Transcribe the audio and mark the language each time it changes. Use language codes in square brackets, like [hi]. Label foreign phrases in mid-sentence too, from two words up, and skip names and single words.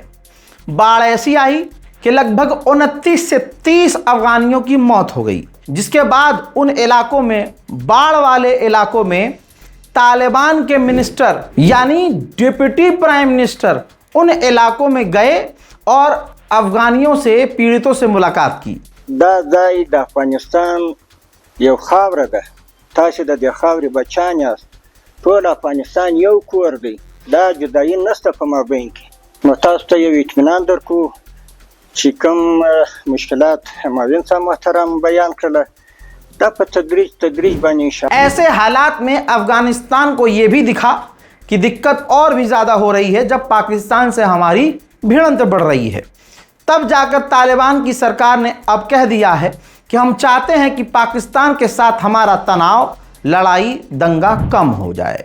[hi] बाढ़ ऐसी आई कि लगभग 29 से 30 अफगानियों की मौत हो गई, जिसके बाद उन इलाकों में, बाढ़ वाले इलाकों में तालिबान के मिनिस्टर यानी [en] deputy prime minister [hi] उन इलाकों में गए और अफगानियों से, पीड़ितों से मुलाकात की। [ps] د افغانستان یو خاوره ده، تاسو د دې خاورې بچیان یاست، ټول افغانستان یو کور دی، دا جدایي نشته په مابین کې. نو تاسو ته یو اطمینان درکو چې کوم مشکلات معاون صاحب محترم بیان کړل دا په تدریج باندې انشاءاللہ. [hi] ऐसे हालात में अफगानिस्तान को यह भी दिखा कि दिक्कत और भी ज़्यादा हो रही है जब पाकिस्तान से हमारी भिड़ंत बढ़ रही है। तब जाकर तालिबान की सरकार ने अब कह दिया है कि हम चाहते हैं कि पाकिस्तान के साथ हमारा तनाव, लड़ाई, दंगा कम हो जाए।